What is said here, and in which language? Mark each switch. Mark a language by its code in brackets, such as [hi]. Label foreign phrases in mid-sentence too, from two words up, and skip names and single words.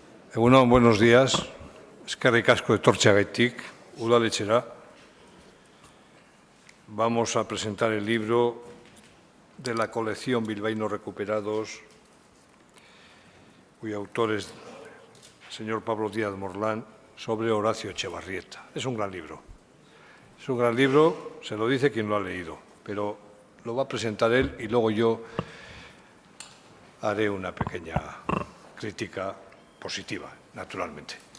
[eu] Egunon, [es] buenos días. [eu] Eskerrik asko etortzeagatik, udaletxera. [es] Vamos a presentar el libro de la colección Bilbaínos Recuperados, cuyo autor es el señor Pablo Díaz Morlán, sobre Horacio Etxebarrieta. Es un gran libro. Es un gran libro, se lo dice quien lo ha leído, pero lo va a presentar él y luego yo haré una pequeña crítica positiva, naturalmente.